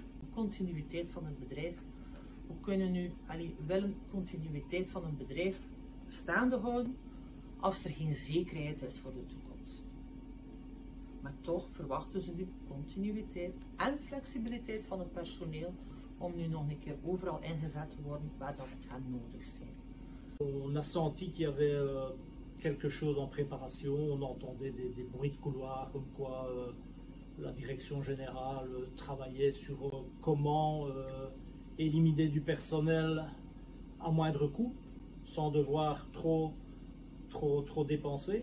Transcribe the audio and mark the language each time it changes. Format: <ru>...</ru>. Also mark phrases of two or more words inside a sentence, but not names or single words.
<nl>Continuïteit van het bedrijf. We kunnen nu wel een continuïteit van een bedrijf staande houden als er geen zekerheid is voor de toekomst. Maar toch verwachten ze nu continuïteit en flexibiliteit van het personeel om nu nog een keer overal ingezet te worden waar dat het gaat nodig zijn.</nl> <fr>On a senti qu'il y avait quelque chose en préparation, on entendait des bruits de couloir comme quoi la direction générale travaillait sur comment éliminer du personnel à moindre coût, sans devoir trop dépenser.</fr>